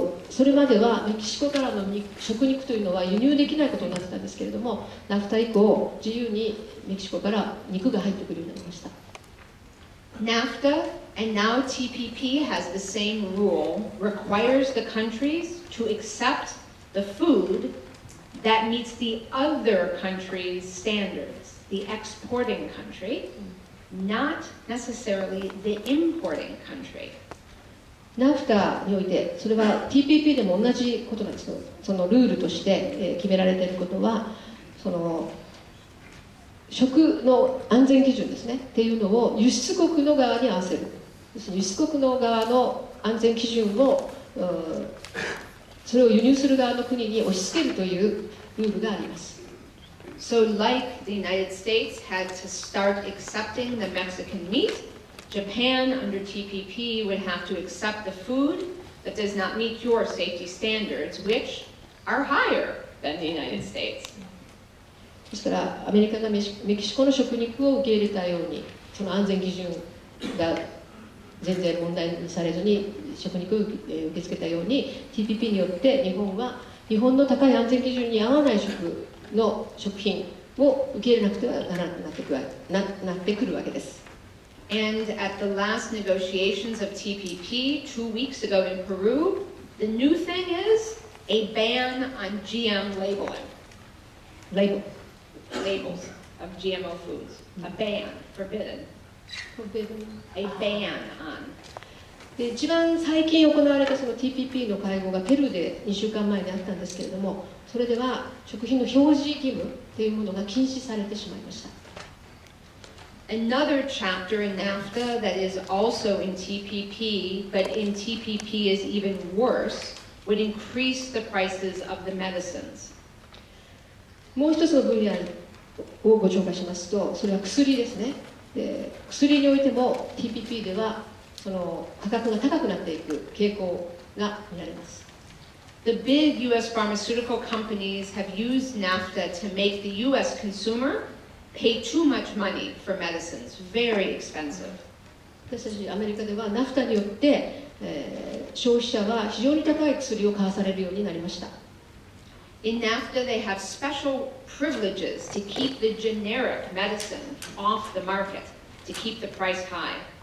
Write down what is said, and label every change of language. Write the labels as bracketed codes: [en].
[ja] それまではメキシコからの食肉というのは輸入できないことになってたんですけれども、ナフタ以降自由にメキシコから肉が入ってくるようになりました。 [en] NAFTA and now TPP has the same rule, requires the countries to accept the food that meets the other country's standards, the exporting country, not necessarily the importing country. [ja] ナフタにおいて、それは TPP でも同じことなんですけど、そのルールとして決められていることは、その食の安全基準ですねっていうのを輸出国の側に合わせる。輸出国の側の安全基準をそれを輸入する側の国に押し付けるというルールがあります。 [en] So like the United States had to start accepting the Mexican meat, Japan under TPP would have to accept the food that does not meet your safety standards, which are higher than the United States. [ja] ですからアメリカがメキシコの食肉を受け入れたように、その安全基準が全然問題にされずに食肉を受け付けたように TPP によって日本は日本の高い安全基準に合わない食品を受け入れなくてはならなくなってくるわけです。 [en] And at the last negotiations of TPP 2 weeks ago in Peru, the new thing is a ban on GM labeling. Labels of GMO foods. A ban, forbidden. A ban on. [ja] で一番最近行われたその TPP の会合がペルーで2週間前にあったんですけれども、それでは食品の表示義務というものが禁止されてしまいました。 [en] Another chapter in NAFTA that is also in TPP, but in TPP is even worse, would increase the prices of the medicines. [ja] もう一つの分野をご紹介しますと、それは薬ですね。で薬においても TPP ではその価格が高くなっていく傾向が見られます。 [en] The big US pharmaceutical companies have used NAFTA to make the US consumer pay too much money for medicines, very expensive. [ja] 私たちアメリカではナフタによって、消費者は非常に高い薬を買わされるようになりました。 [en] In NAFTA, they have special privileges to keep the generic medicine off the market, to keep the price high.